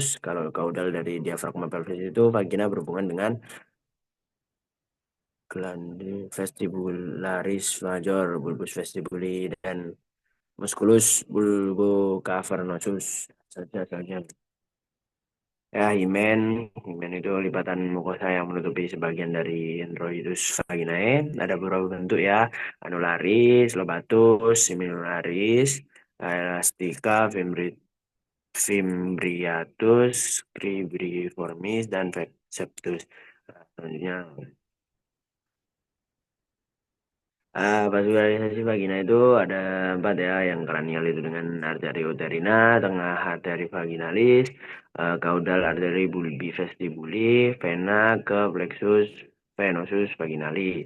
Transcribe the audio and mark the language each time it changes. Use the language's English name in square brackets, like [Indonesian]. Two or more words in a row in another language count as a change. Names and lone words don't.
[Indonesian] Kalau caudal dari diafragma pelvis itu vagina berhubungan dengan glande vestibularis major, bulbus vestibuli, dan musculus bulbocavernosus. Saja. Ya, himen itu lipatan mukosa yang menutupi sebagian dari introitus vaginae. Ada beberapa bentuk ya, anularis, lobatus, seminolaris, elastica, fimbriatus, cribriformis, dan septus. Nah, selanjutnya, vaskularisasi vagina itu ada 4 ya, yang kranial itu dengan arteri uterina, tengah arteri vaginalis, caudal arteri bulbi vestibuli, vena ke plexus venosus vaginalis.